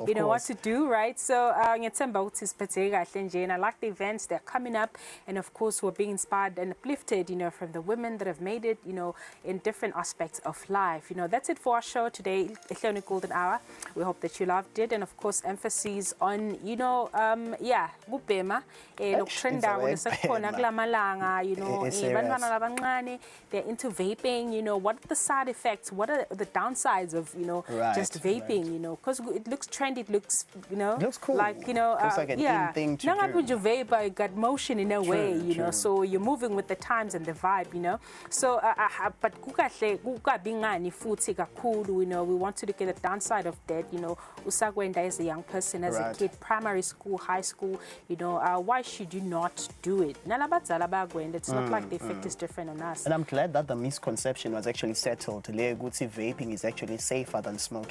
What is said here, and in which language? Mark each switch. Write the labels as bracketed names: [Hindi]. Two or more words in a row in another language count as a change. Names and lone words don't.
[English] you know what to do, right? So, and I like the events that are coming up, and of course we're being inspired and uplifted from the women that have made it in different aspects of life. That's it for our show today, Ehloni Golden Hour. We hope that you loved it, and of course emphasis on [Swati] kubhema lokutrenda kulesekhona kulamalanga bantwana labancane, [English] they're into vaping. What are the side effects, what are the downsides of just vaping, because it looks trendy, it looks looks cool, like looks like an in thing to do. Vapor, you got motion in a way, so you're moving with the times and the vibe, so but [Swati] kukabingani futhi kakhulu, [English] we want to look at the downside of that, usakwenda as a young person, as a kid, primary school, high school, why should you not do it? It's not like the effect is different on us. And I'm glad that the misconception was actually settled. Vaping is actually safer than smoking.